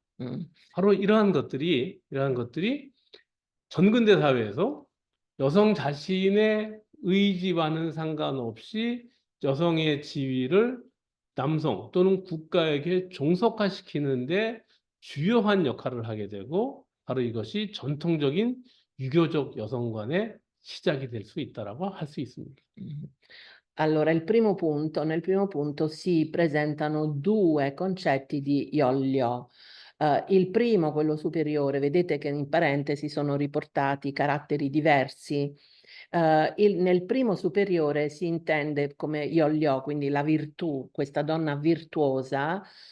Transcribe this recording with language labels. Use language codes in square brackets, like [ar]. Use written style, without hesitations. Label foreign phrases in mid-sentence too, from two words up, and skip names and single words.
[ko] 바로 이러한 것들이 전근대 사회에서 여성 자신의 의지와는 상관없이 여성의 지위를 남성 또는 국가에게 종속화시키는데 주요한 역할을 하게 되고 바로 이것이 전통적인 유교적 여성관의 시작이 될 수 있다라고 할 수 있습니다. [it] Allora, nel primo punto si presentano due concetti di Iollio. Il primo, quello superiore, vedete che in parentesi sono riportati caratteri diversi. Nel primo superiore si intende come Iollio, quindi la virtù, questa donna virtuosa.